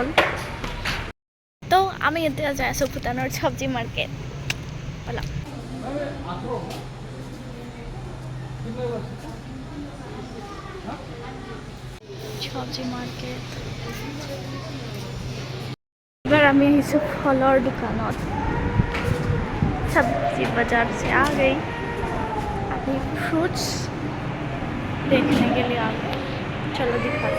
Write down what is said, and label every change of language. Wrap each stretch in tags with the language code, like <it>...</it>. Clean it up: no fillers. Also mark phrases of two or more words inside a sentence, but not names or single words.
<as>তো আমি এতিয়া যাই আছোঁ ভূটানৰ চব্জি মাৰ্কেট। ব'লা। চব্জি মাৰ্কেট। এবাৰ আমি আহিছোঁ ফলৰ দোকানত।</as> <hi>सब्जी बाजार से आ गई, अभी फ्रूट्स देखने के लिए आ गए। चलो दिखाते।</hi>